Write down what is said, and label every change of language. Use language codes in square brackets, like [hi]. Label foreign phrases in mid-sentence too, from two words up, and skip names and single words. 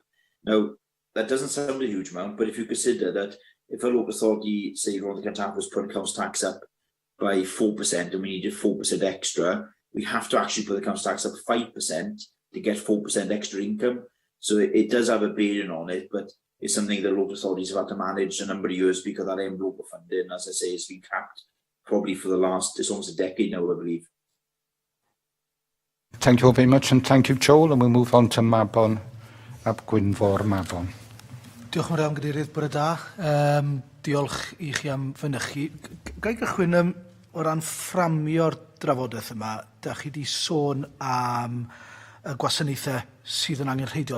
[en] Now, that doesn't sound a huge amount, but if you consider that if a local authority, say Rhondda Cynon Taf, was putting council tax up by 4% and we needed 4% extra, we have to actually put the council tax up 5% to get 4% extra income. So it does have a bearing on it, but it's something that local authorities have had to manage a number of years, because that envelope of funding, as I say, has been capped probably for the last, it's almost a decade now, I believe. Thank you all very much, and thank you, Joel, and we'll move on to Mabon ap Gwynfor Mabon. [cy] Diolch yn fawr am Gadeirydd, bore da. Diolch i chi am fynychu. Ga i gychwyn o ran fframio'r drafodaeth yma. Da chi di sôn am y gwasanaethau sydd yn angenrheidiol.